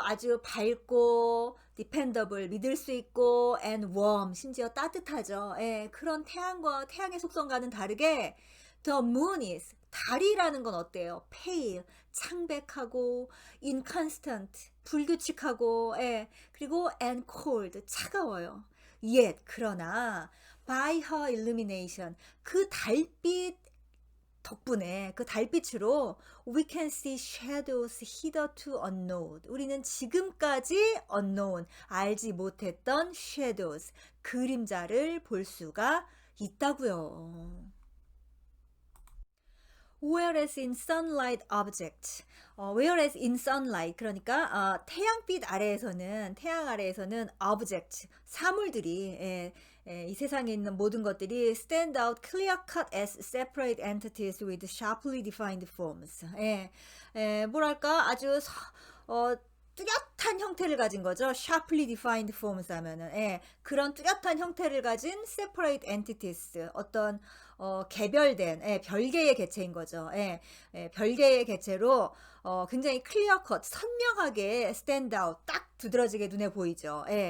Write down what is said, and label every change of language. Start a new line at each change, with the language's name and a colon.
Korean: 아주 밝고 dependable, 믿을 수 있고
English: and warm,
Korean: 심지어 따뜻하죠. 예. 그런 태양의 속성과는 다르게
English: the moon is,
Korean: 달이라는 건 어때요? pale, 창백하고 inconstant, 불규칙하고, 예. 그리고 and cold, 차가워요.
English: yet, 그러나 by her illumination,
Korean: 그 달빛 덕분에 그 달빛으로
English: we can see shadows hitherto unknown.
Korean: 우리는 지금까지 unknown, 알지 못했던 shadows, 그림자를 볼 수가 있다고요.
English: Whereas in sunlight object, whereas in sunlight,
Korean: 그러니까 태양 아래에서는
English: object, 사물들이,
Korean: 이 세상에 있는 모든 것들이
English: stand out clear cut as separate entities with sharply defined forms.
Korean: 뭐랄까 아주 뚜렷한 형태를 가진 거죠.
English: sharply defined forms
Korean: 하면은, 그런 뚜렷한 형태를 가진
English: separate entities,
Korean: 어떤 개별된, 별개의 개체인 거죠. 별개의 개체로 굉장히
English: clear cut,
Korean: 선명하게
English: stand out,
Korean: 딱 두드러지게 눈에 보이죠.